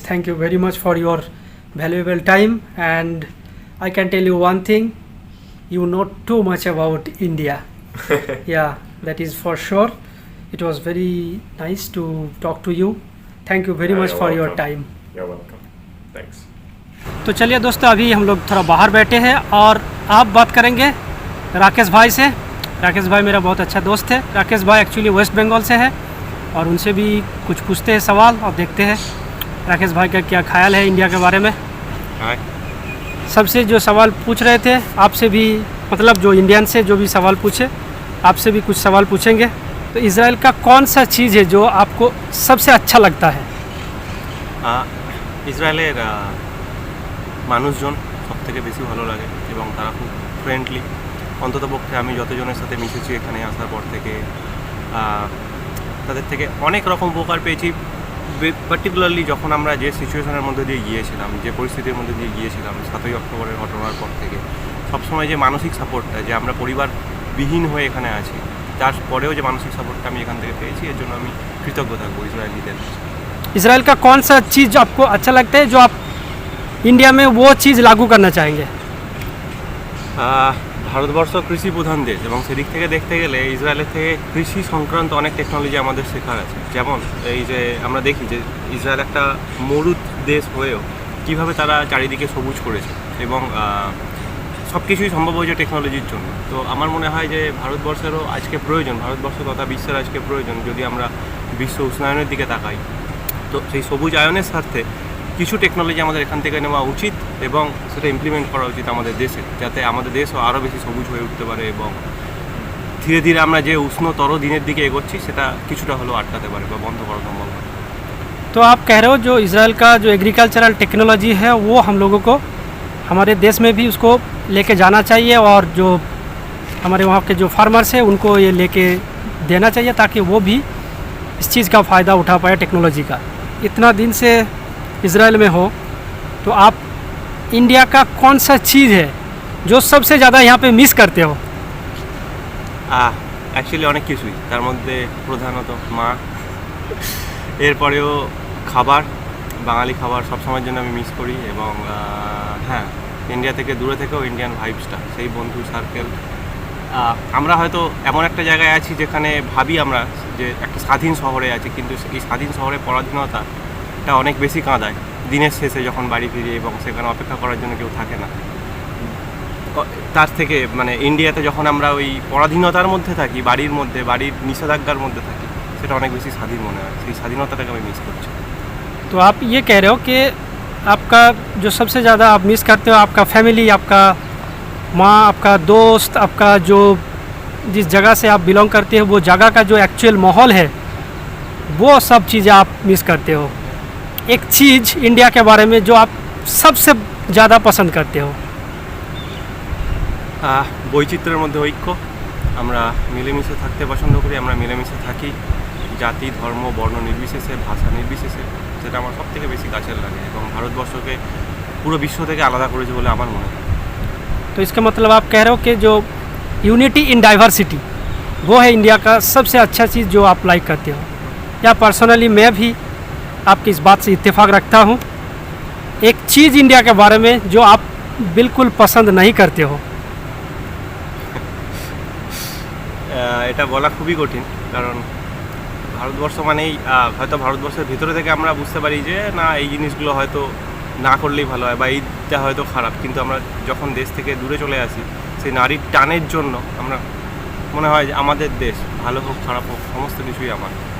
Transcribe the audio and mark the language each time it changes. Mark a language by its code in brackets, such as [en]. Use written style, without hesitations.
[en] Thank you very much for your valuable time. And I can tell you one thing, you know too much about India. Yeah, that is for sure. It was very nice to talk to you. Thank you very much You're for your welcome. time. You're welcome. Thanks. [hi] तो चलिए दोस्तों, अभी हम लोग थोड़ा बाहर बैठे हैं और आप बात करेंगे राकेश भाई से। राकेश भाई मेरा बहुत अच्छा दोस्त है। राकेश भाई एक्चुअली वेस्ट बंगाल से है और उनसे भी कुछ पूछते हैं सवाल और देखते हैं राकेश भाई का क्या ख्याल है इंडिया के बारे में। हाय। सबसे जो सवाल पूछ रहे थे आपसे भी, मतलब जो इंडियन से जो भी सवाल पूछे आपसे भी कुछ सवाल पूछेंगे। तो इजराइल का कौन सा चीज़ है जो आपको सबसे अच्छा लगता है? [bn] ইসরায়েলের মানুষজন সবথেকে বেশি ভালো লাগে এবং তারা খুব ফ্রেন্ডলি। অন্ততপক্ষে আমি যতজনের সাথে মিশেছি এখানে আসার পর থেকে তাদের থেকে অনেক রকম উপকার পেয়েছি। পার্টিকুলারলি যখন আমরা যে সিচুয়েশনের মধ্যে দিয়ে গিয়েছিলাম, যে পরিস্থিতির মধ্যে দিয়ে গিয়েছিলাম 7ই অক্টোবরের ঘটনার পর থেকে, সবসময় যে মানসিক সাপোর্টটা, যে আমরা পরিবারবিহীন হয়ে এখানে আছি, তারপরেও যে মানসিক সাপোর্টটা আমি এখান থেকে পেয়েছি, এর জন্য আমি কৃতজ্ঞ থাকবো ইসরায়েলিদের। [hi] इजराइल का कौन सा चीज़ आपको अच्छा लगता है जो आप इंडिया में वो चीज़ लागू करना चाहेंगे? [bn] ভারতবর্ষ কৃষি প্রধান দেশ এবং সেদিক থেকে দেখতে গেলে ইসরায়েলের থেকে কৃষি সংক্রান্ত অনেক টেকনোলজি আমাদের শেখার আছে। যেমন এই যে আমরা দেখি যে ইসরায়েল একটা মরুদ দেশ হয়েও কীভাবে তারা চারিদিকে সবুজ করেছে এবং সব কিছুই সম্ভব হয়েছে টেকনোলজির জন্য। তো আমার মনে হয় যে ভারতবর্ষেরও আজকে প্রয়োজন, ভারতবর্ষ তথা বিশ্বের আজকে প্রয়োজন, যদি আমরা বিশ্ব উষ্ণায়নের দিকে তাকাই, তো সেই সবুজ আয়নের স্বার্থে কিছু টেকনোলজি আমাদের এখান থেকে নেওয়া উচিত এবং সেটা ইমপ্লিমেন্ট করা উচিত আমাদের দেশে, যাতে আমাদের দেশও আরও বেশি সবুজ হয়ে উঠতে পারে এবং ধীরে ধীরে আমরা যে উষ্ণতর দিনের দিকে এগোচ্ছি সেটা কিছুটা হলেও আটকাতে পারে বা বন্ধ করা সম্ভব হয়। [hi] तो आप कह रहे हो जो इजराइल का जो एग्रीकल्चरल टेक्नोलॉजी है वो हम लोगों को हमारे देश में भी उसको लेके जाना चाहिए और जो हमारे वहाँ के जो फार्मर्स हैं उनको ये लेके देना चाहिए ताकि वो भी इस चीज़ का फ़ायदा उठा पाए टेक्नोलॉजी का। इतना दिन से इजराइल में हो तो आप इंडिया का कौन सा चीज़ है जो सबसे ज़्यादा यहाँ पे मिस करते हो? [bn] অ্যাকচুয়ালি অনেক কিছুই, তার মধ্যে প্রধানত মা, এরপরেও খাবার, বাঙালি খাবার সবসময়ের জন্য আমি মিস করি এবং হ্যাঁ, ইন্ডিয়া থেকে দূরে থেকেও ইন্ডিয়ান ভাইবসটা, সেই বন্ধু সার্কেল। আমরা হয়তো এমন একটা জায়গায় আছি যেখানে ভাবি আমরা যে একটা স্বাধীন শহরে আছি, কিন্তু এই স্বাধীন শহরে পরাধীনতাটা অনেক বেশি কাঁদায় দিনের শেষে যখন বাড়ি ফিরি এবং সেখানে অপেক্ষা করার জন্য কেউ থাকে না। তার থেকে মানে ইন্ডিয়াতে যখন আমরা ওই পরাধীনতার মধ্যে থাকি, বাড়ির মধ্যে, বাড়ির নিষেধাজ্ঞার মধ্যে থাকি, সেটা অনেক বেশি স্বাধীন মনে হয়। সেই স্বাধীনতাটাকে আমি মিস করছি। [hi] तो आप ये कह रहे हो कि आपका जो सबसे ज़्यादा आप मिस करते हो आपका फैमिली, आपका माँ, आपका दोस्त, आपका जो जिस जगह से आप बिलोंग करते हो वो जगह का जो एक्चुअल माहौल है वो सब चीज़ें आप मिस करते हो। एक चीज़ इंडिया के बारे में जो आप सबसे ज़्यादा पसंद करते हो? [bn] বৈচিত্র্যের মধ্যে ঐক্য। আমরা মিলেমিশে থাকতে পছন্দ করি, আমরা মিলেমিশে থাকি, জাতি, ধর্ম, বর্ণ নির্বিশেষে, ভাষা নির্বিশেষে। সেটা আমার সব থেকে বেশি কাছের লাগে এবং ভারতবর্ষকে পুরো বিশ্ব থেকে আলাদা করেছে বলে আমার মনে হয়। [hi] तो इसका मतलब आप कह रहे हो कि जो यूनिटी इन डाइवर्सिटी, वो है इंडिया का सबसे अच्छा चीज़ जो आप लाइक करते हो। या पर्सनली मैं भी आपकी इस बात से इत्तेफाक रखता हूँ। एक चीज़ इंडिया के बारे में जो आप बिल्कुल पसंद नहीं करते हो। [bn] এটা বলা খুবই কঠিন, কারণ ভারতবর্ষ মানেই হয়তো ভারতবর্ষের ভিতরে থেকে আমরা বুঝতে পারি যে না এই জিনিসগুলো হয়তো না করলেই ভালো হয় বা এইটা হয়তো খারাপ, কিন্তু আমরা যখন দেশ থেকে দূরে চলে আসি সেই নারীর টানের জন্য আমরা মনে হয় যে আমাদের দেশ ভালো হোক খারাপ হোক সমস্ত কিছুই আমার।